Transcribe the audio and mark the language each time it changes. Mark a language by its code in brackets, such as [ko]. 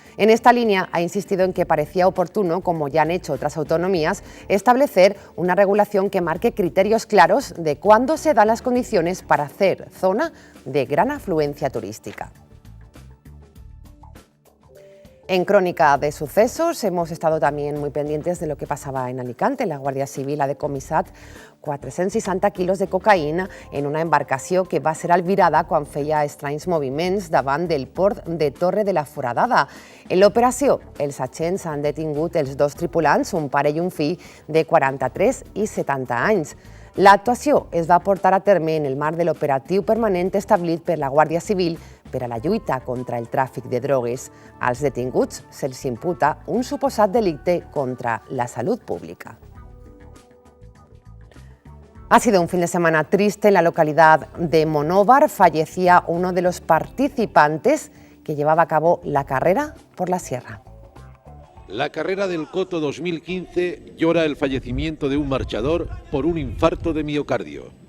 [es] En esta línea ha insistido en que parecía oportuno, como ya han hecho otras autonomías, establecer una regulación que marque criterios claros de cuándo se dan las condiciones para hacer zona de gran afluencia turística. En Crónica de Sucesos hemos estado también muy pendientes de lo que pasaba en Alicante. [ca] La Guàrdia Civil ha decomissat 460 quilos de cocaïna en una embarcació que va ser albirada quan feia estranys moviments davant del port de Torre de la Foradada. En l'operació, els agents han detingut els dos tripulants, un pare i un fill de 43 i 70 anys. L'actuació es va portar a terme en el marc de l'operatiu permanent establit per la Guàrdia Civil per a la lluita contra el tràfic de drogues. Als detinguts se'ls imputa un suposat delicte contra la salud pública. [es] Ha sido un fin de semana triste en la localidad de Monóvar. Fallecía uno de los participantes que llevaba a cabo la carrera por la sierra. La carrera del Coto 2015 llora el fallecimiento de un marchador por un infarto de miocardio.